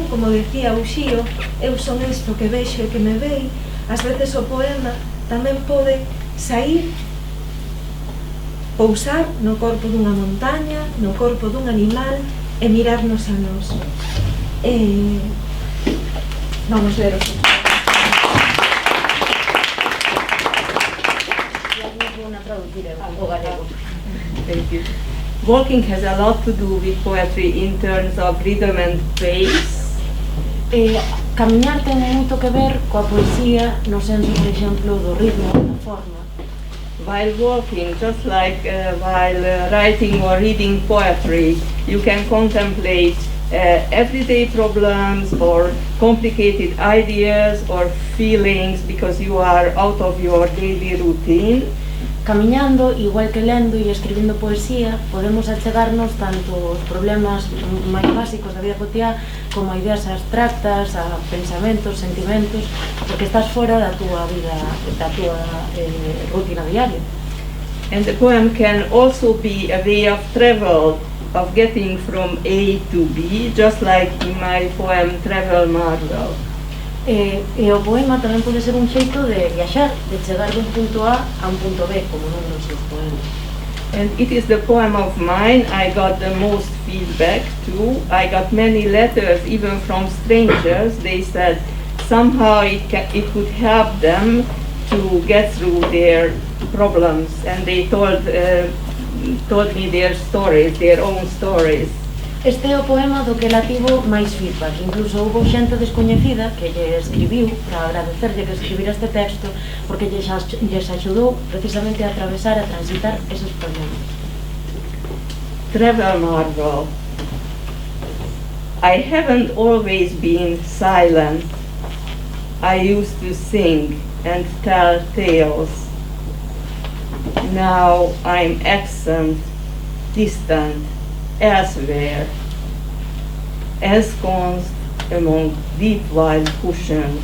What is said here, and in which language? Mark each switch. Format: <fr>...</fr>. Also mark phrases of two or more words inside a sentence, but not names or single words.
<gl>Como decía Uxío, eu son isto que vexo e que me vei. Ás veces o poema tamén pode sair, pousar no corpo dunha montaña, no corpo dun animal e mirarnos a nós. Vamos ver os</gl> <en>Thank you. Walking has a lot to do with poetry in terms of rhythm and pace.</en> <gl>Camiñar ten moito que ver coa poesía no senso, por exemplo, do ritmo, da forma.</gl> <en>While walking, just like while writing or reading poetry, you can contemplate everyday problems or complicated ideas or feelings because you are out of your daily routine.</en> <gl>Camiñando, igual que lendo e escribindo poesía, podemos achegarnos tanto aos problemas máis básicos da vida cotiá como a ideas abstractas, a pensamentos, sentimentos, porque estás fora da túa vida, da túa rutina diaria.</gl> <en>And the poem can also be a way of travel, of getting from A to B, just like in my poem Travel Marvel.</en> <gl>E o poema tamén pode ser un xeito de viaxar, de chegar dun punto A un punto B, como non nos seus poemas.</gl> <en>And it is the poem of mine I got the most feedback to. I got many letters, even from strangers. They said somehow it could help them to get through their problems, and they told me their stories, their own stories.</en> <gl>Este é o poema do que ela tivo máis feedback. Incluso houve xente descoñecida que lle escribiu para agradecerlle que escribira este texto porque lles axudou precisamente a atravesar, a transitar esos problemas.</gl> <en>Travel Marvel. I haven't always been silent. I used to sing and tell tales. Now I'm absent, distant, elsewhere, ensconced among deep wild cushions.</en>